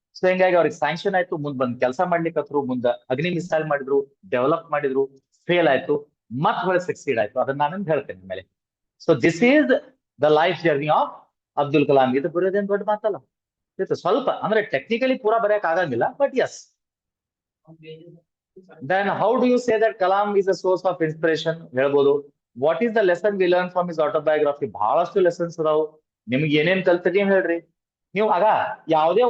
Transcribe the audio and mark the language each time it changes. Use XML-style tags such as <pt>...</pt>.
<kn>So ಹಿಂಗಾಗಿ ಅವ್ರಿಗೆ sanction ಆಯ್ತು. ಮುಂದ್ ಬಂದ್ ಕೆಲಸ ಮಾಡ್ಲಿಕ್ಕೆ ಮುಂದೆ ಅಗ್ನಿ ಮಿಸೈಲ್ ಮಾಡಿದ್ರು, ಡೆವಲಪ್ ಮಾಡಿದ್ರು, ಫೇಲ್ ಆಯ್ತು, ಮತ್ ಹೊಳೆ ಸಕ್ಸೀಡ್ ಆಯ್ತು. ಅದನ್ನ ನಾನು ಹೇಳ್ತೇನೆ ಮೇಲೆ.</kn> <en>So this is the life journey of Abdul Kalam.</en> <kn>ಇದು ಬರೋದೇನ್ ದೊಡ್ಡ ಮಾತಲ್ಲ, ಸ್ವಲ್ಪ ಅಂದ್ರೆ ಟೆಕ್ನಿಕಲಿ ಪೂರಾ ಬರೆಯಕ್ ಆಗಂಗಿಲ್ಲ, but S.</kn> <en>Then how do you say that Kalam is a source of inspiration?</en> <kn>ಹೇಳ್ಬೋದು.</kn> <en>What is the lesson we learn from his autobiography?</en> <kn>ಬಹಳಷ್ಟು lessons ಅದಾವು. ನಿಮ್ಗೆ ಏನೇನ್ ಕಲ್ತಿದೀನಿ ಹೇಳ್ರಿ ನೀವು. ಆಗ ಯಾವುದೇ</kn>